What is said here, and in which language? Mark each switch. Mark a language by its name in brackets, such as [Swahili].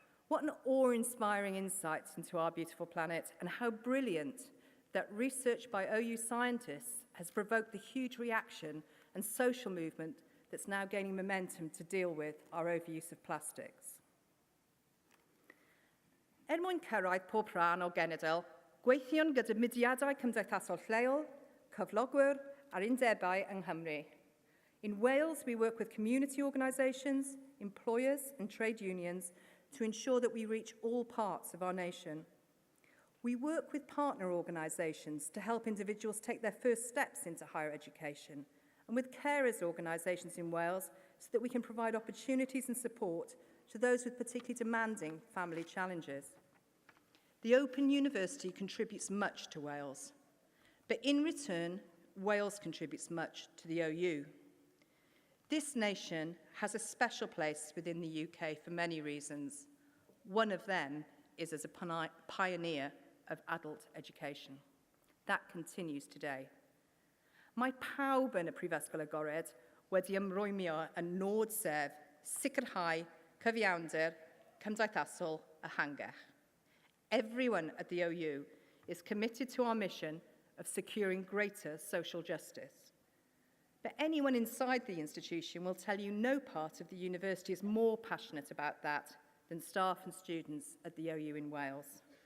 [English] What an awe-inspiring insight into our beautiful planet, and how brilliant that research by OU scientists has provoked the huge reaction and social movement that's now gaining momentum to deal with our overuse of plastics. [Welsh] Mwyn cyrraedd pob rhan o genedl, gweithion gyda mudiadau cymdeithasol lleol, cyflogwyr a'r undebau yng Nghymru. [English] In Wales, we work with community organisations, employers and trade unions to ensure that we reach all parts of our nation. We work with partner organisations to help individuals take their first steps into higher education, and with carers organisations in Wales so that we can provide opportunities and support to those with particularly demanding family challenges. The Open University contributes much to Wales, but in return, Wales contributes much to the OU. This nation has a special place within the UK for many reasons. One of them is as a pioneer of adult education. That continues today. [Welsh] Mae pawb yn y Prifysgol Agored wedi ymrwymio yn nod sef sicrhau cyfiawnder cymdeithasol ehangach. [English] Everyone at the OU is committed to our mission of securing greater social justice. But anyone inside the institution will tell you no part of the university is more passionate about that than staff and students at the OU in Wales.